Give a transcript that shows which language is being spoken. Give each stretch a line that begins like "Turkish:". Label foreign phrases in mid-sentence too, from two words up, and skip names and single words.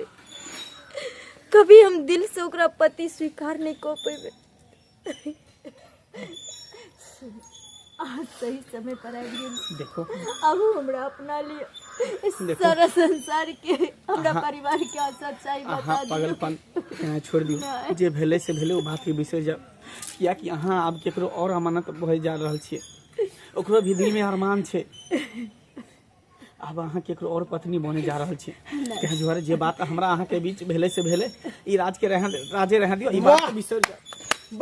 Maithili: कभी हम दिल से ओकरा पति स्वीकार नहीं कर पेबे। आज सही समय पर आबि गेली। देखो अब हमरा अपना लिए सारा संसार के, हमरा परिवार के सच्चाई अहाँ बता दियौ। पागलपन छोड़ दियो, नहीं। जे भेले से भेले, ओ बात के बिसर जाओ। कियाकि अहाँ आब केकरो और अमानत भए जा रहल छिए, ओकरो भी दिल में अरमान छे। अब अहाँ केकरो और पत्नी बने जा रहल छिए। तें दुआरे जे बात हमरा अहाँ के बीच भेले से भेले, ई राज के राजे रह दियो, ई बात के बिसर जाओ।